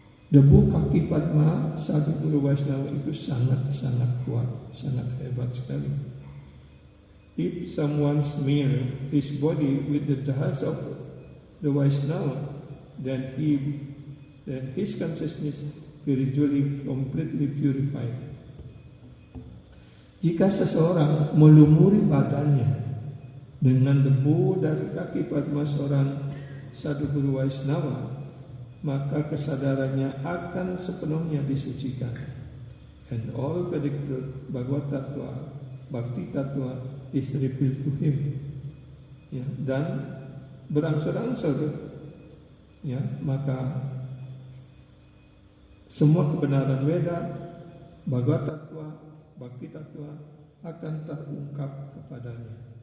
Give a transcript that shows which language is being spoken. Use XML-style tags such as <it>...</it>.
<id>Debu kaki Padma sadhu guru Vaishnava itu sangat-sangat kuat, sangat hebat sekali.</id> <en>If someone smear his body with the dust of the Vaishnava, then his consciousness spiritually completely purified.</en> <id>Jika seseorang melumuri badannya dengan debu dari kaki Padma seorang Sadhu Guru Vaishnava, maka kesadarannya akan sepenuhnya disucikan.</id> <en>And all Vedic truth, Bhagavad Tattva, Bhakti Tattva is revealed to him.</en> <id>Ya, dan berangsur-angsur, ya, maka semua kebenaran Veda, Bhagavad Tattva, Bhakti Tattva akan terungkap kepadanya.</id>